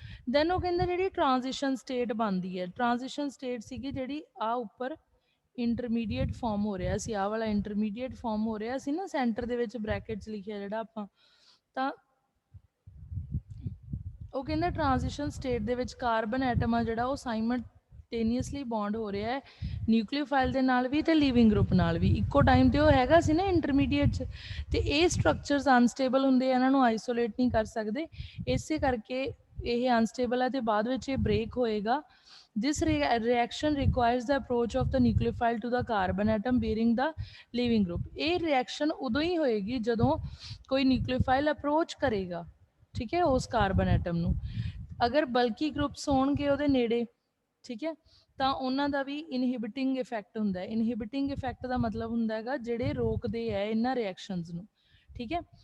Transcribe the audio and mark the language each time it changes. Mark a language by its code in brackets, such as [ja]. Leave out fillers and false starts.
[pa] Then ਉਹ ਕਹਿੰਦਾ ਜਿਹੜੀ ਟ੍ਰਾਂਜੀਸ਼ਨ ਸਟੇਟ ਬਣਦੀ ਹੈ, ਟ੍ਰਾਂਜੀਸ਼ਨ ਸਟੇਟ ਸੀਗੀ ਜਿਹੜੀ ਆ ਉੱਪਰ ਇੰਟਰਮੀਡੀਏਟ ਫਾਰਮ ਹੋ ਰਿਹਾ ਸੀ, ਆਹ ਵਾਲਾ ਇੰਟਰਮੀਡੀਏਟ ਫਾਰਮ ਹੋ ਰਿਹਾ ਸੀ ਨਾ ਸੈਂਟਰ ਦੇ ਵਿੱਚ ਬ੍ਰੈਕਟਸ ਲਿਖਿਆ ਜਿਹੜਾ ਆਪਾਂ, ਤਾਂ ਉਹ ਕਹਿੰਦਾ ਟ੍ਰਾਂਜੀਸ਼ਨ ਸਟੇਟ ਦੇ ਵਿੱਚ ਕਾਰਬਨ ਐਟਮ ਆ ਜਿਹੜਾ ਉਹ ਸਾਈਮਲਟੇਨੀਅਸਲੀ ਬੌਂਡ ਹੋ ਰਿਹਾ ਹੈ ਨਿਊਕਲੀਓਫਾਈਲ ਦੇ ਨਾਲ ਵੀ ਤੇ ਲਿਵਿੰਗ ਗਰੁੱਪ ਨਾਲ ਵੀ, ਇੱਕੋ ਟਾਈਮ ਤੇ ਉਹ ਹੈਗਾ ਸੀ ਨਾ ਇੰਟਰਮੀਡੀਏਟ 'ਚ। ਤੇ ਇਹ ਸਟਰਕਚਰਸ ਅਨਸਟੇਬਲ ਹੁੰਦੇ ਆ, ਇਹਨਾਂ ਨੂੰ ਆਈਸੋਲੇਟ ਨਹੀਂ ਕਰ ਸਕਦੇ, ਇਸੇ ਕਰਕੇ ਇਹ ਅਨਸਟੇਬਲ ਹੈ ਤੇ ਬਾਅਦ ਵਿੱਚ ਇਹ ਬ੍ਰੇਕ ਹੋਏਗਾ। [en] This reaction requires the approach of the nucleophile to the carbon atom bearing the living group। [pa] ਇਹ ਰਿਐਕਸ਼ਨ ਉਦੋਂ ਹੀ ਹੋਏਗੀ ਜਦੋਂ ਕੋਈ ਨਿਊਕਲੀਓਫਾਈਲ ਅਪਰੋਚ ਕਰੇਗਾ, ਠੀਕ ਹੈ, ਉਸ ਕਾਰਬਨ ਐਟਮ ਨੂੰ। ਅਗਰ ਬਲਕੀ ਗਰੁੱਪਸ ਹੋਣਗੇ ਉਹਦੇ ਨੇੜੇ, ਠੀਕ ਹੈ, ਤਾਂ ਉਹਨਾਂ ਦਾ ਵੀ ਇਨਹਿਬਿਟਿੰਗ ਇਫੈਕਟ ਹੁੰਦਾ ਹੈ। ਇਨਹਿਬਿਟਿੰਗ ਇਫੈਕਟ ਦਾ ਮਤਲਬ ਹੁੰਦਾ ਹੈਗਾ ਜਿਹੜੇ ਰੋਕਦੇ ਹੈ ਇਹਨਾਂ ਰਿਐਕਸ਼ਨਸ ਨੂੰ, ਠੀਕ ਹੈ।